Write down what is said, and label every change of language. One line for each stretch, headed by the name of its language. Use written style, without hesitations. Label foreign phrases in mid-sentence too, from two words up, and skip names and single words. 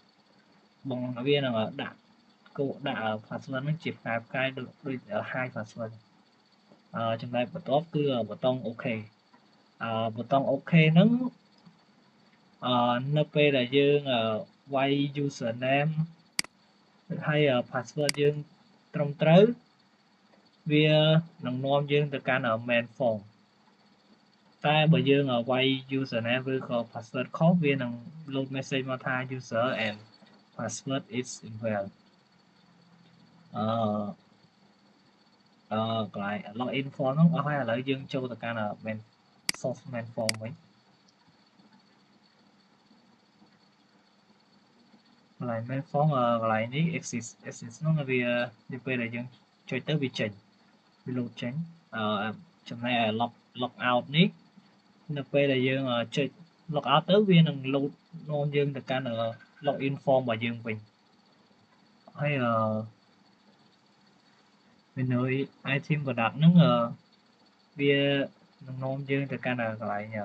Khmer: ដាក់password ហ្នឹងជាផ្កាយដូច
English: hide password
Khmer: ចំណែកបន្ទាប់គឺប៊ូតុង OK ប៊ូតុង OK ហ្នឹង នៅពេលដែលយើងវាយ username ហើយ password យើងត្រឹមត្រូវវានឹងនាំយើងទៅកាន់
English: main form
Khmer: តែបើយើងវាយ username ឬក៏ password ខុសវានឹង
English: load message
Khmer: មកថា
English: user and password is invalid
Khmer: កន្លែង
English: login form
Khmer: ហ្នឹងអស់ហើយឥឡូវយើងចូលទៅកាន់
English: main form
Khmer: វិញកន្លែង main form កន្លែងនេះ exist ហ្នឹងវាពេលដែលយើងចុចទៅវាចេញវា load ចេញចំណែក
English: log out
Khmer: នេះនៅពេលដែលយើងចុច
English: log out
Khmer: ទៅវានឹង load នាំយើងទៅកាន់
English: login form
Khmer: របស់យើងវិញហើយ
English: menu item product
Khmer: ហ្នឹងវានឹងនាំយើងទៅកាន់កន្លែង